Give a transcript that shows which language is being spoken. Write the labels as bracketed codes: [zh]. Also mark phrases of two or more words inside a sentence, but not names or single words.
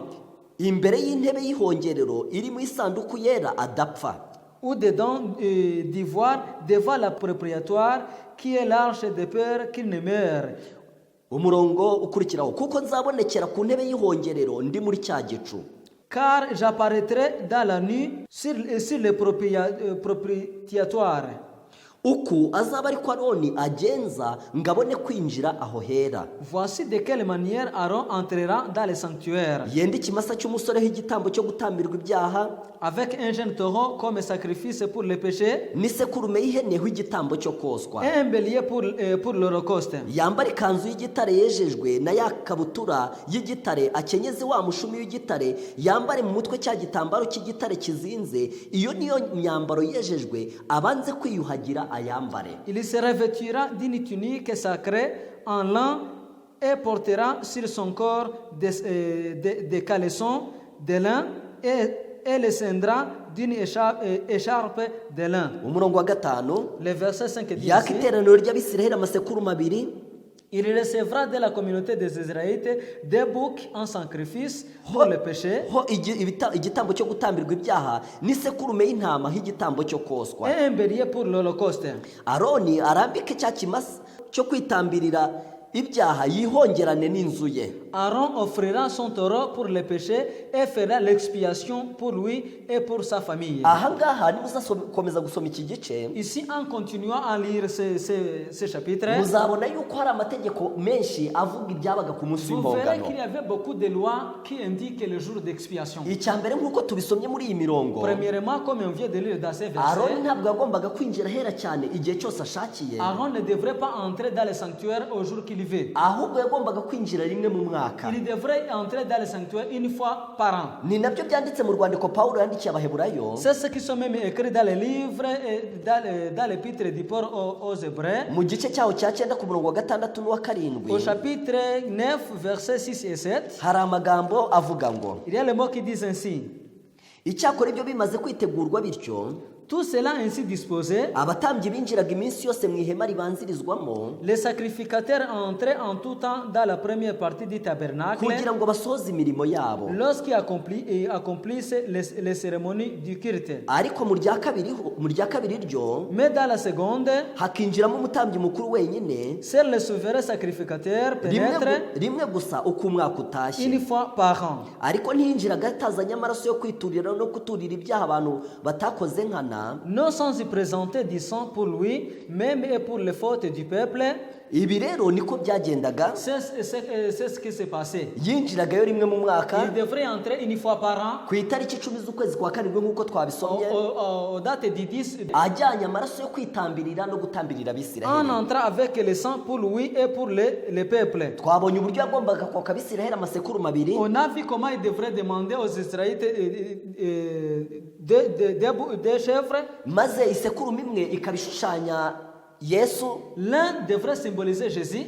[rw] Imbere y'intebe y'ihongerero iri mu isanduku yera adapfa. [fr] ou dedans d'ivoire devant la propriétoire qui est l'arche de peur qu'il ne meure. [rw] Umurongo ukurikiraho, kuko nzabonekera ku ntebe y'ihongerero ndi muri cya gicu. [fr] Car j'apparaîtrai dans la nuit sur les propitiatoires. [rw] Uku azaba ariko Aroni agenza ngabone kwinjira aho hera. [fr] Voici de quelle manière Aaron entrera dans le sanctuaire. [rw] Yenda ikimasa cy'umusore h'igitambo cyo gutambirwa ibyaha, [fr] Avec un jeune taureau comme sacrifice pour le péché [rw] n'isekurume y'ihene h'igitambo cyo koswa. [fr] et un bélier pour l'holocauste. [rw] Yambara ikanzu y'igitare yejejwe na ya kabutura y'igitare, akenyeze wa mushumi w'igitare, yambare mu mutwe cya gitambaro cy'igitare kizinze. Iyo niyo myambaro yejejwe, abanze kwiyuhagira ayambare. [fr] Il se revêtira d'une tunique sacrée en lin et portera sur son corps des caleçons de lin et le scindra d'une écharpe de lin. [rw] Umurongo wa 5, [fr] Le verset 5 dit [rw] yaka [fr] ici, [rw] iteraniro ry'Abisiraheli amasekuru abiri, [fr] il recevra de la communauté des Israélites des boucs en sacrifice pour le péché [rw] ho igitambo cyo gutambirwa ibyaha n'isekurume y'intama h'igitambo cyo koswa. [fr] et un bélier pour l'holocauste. [rw] Aroni arambike cya kimasa cyo kwitambirira ibyaha yihongerane n'inzu ye. [fr] Aaron offrira son taureau pour les péchés et fera l'expiation pour lui et pour sa famille. [rw] Aha ngaha nimuzakomeza gusoma iki gice, [fr] Ici, en continuant à lire ce chapitre, [rw] muzabona yuko hari amategeko menshi avuga ibyabaga ku munsi [fr] vous verrez [rw] w'impongano. [fr] qu'il y avait beaucoup de lois qui indiquent le jour d'expiation. [rw] Icya mbere nk'uko tubisomye muri iyi mirongo, [fr] Premièrement, comme on vient de lire dans ces [rw] Aroni [fr] versets, [rw] ntabwo yagombaga kwinjira ahera cyane igihe cyose ashakiye, [fr] Aaron ne devrait pas entrer dans le sanctuaire au jour qu'il veut. [rw] ahubwo yagombaga kwinjira rimwe mu mwaka. [fr] Il devrait entrer dans le sanctuaire une fois par an. [rw] Ni nabyo byanditse mu rwandiko Pawulo yandikiye Abaheburayo [fr] C'est ce qui sont même écrits dans les livres et dans l'épître du Paul aux Hébreux. [rw] mu gice cyaho cya 9 ku murongo wa 6 n'uwa 7 [fr] Au chapitre 9, versets 6 et 7, [rw] hari amagambo avuga ngo, [fr] il y a les mots qui disent ainsi. [rw] icyakora ibyo bimaze kwitegurwa bityo, [fr] Tout cela ainsi disposé, [rw] abatambyi binjiraga iminsi yose mu ihema ribanzirizwamo [fr] les sacrificateurs entraient en tout temps dans la première partie du tabernacle [rw] kugira ngo basoze imirimo yabo, [fr] lorsqu'ils accomplissent les cérémonies du culte. [rw] ariko mu rya kabiri ryo [fr] Mais dans la seconde, [rw] hakinjiramo umutambyi mukuru wenyine [fr] seul le souverain sacrificateur pénètre [rw] rimwe gusa uko umwaka utashye, [fr] une fois par an. [rw] ariko ntiyinjiraga atazanye amaraso yo kwiturira no kuturira ibyaha abantu batakoze nkana. [fr] Non sans y présenter du sang pour lui, même et pour les fautes du peuple. [rw] Ibi rero niko byagendaga, [fr] C'est ce qui s'est passé. [rw] yinjiragayo rimwe mu mwaka [fr] Il devrait entrer une fois par an, [rw] ku itariki 10 z'ukwezi kwa karindwi nk'uko twabisomye, [fr] aux dates du 10, [rw] ajyanye amaraso yo kwitambirira no gutambirira [fr] en [rw] Abisiraheli. [fr] entrant avec le sang pour lui et pour le peuple. [rw] Twabonye uburyo yagombaga kwaka Abisiraheli amasekuru mabiri, [fr] On a vu comment il devrait demander aux Israélites des chèvres. [rw] maze isekurume imwe ikaba ishushanya Yesu, [fr] L'un devrait symboliser Jésus,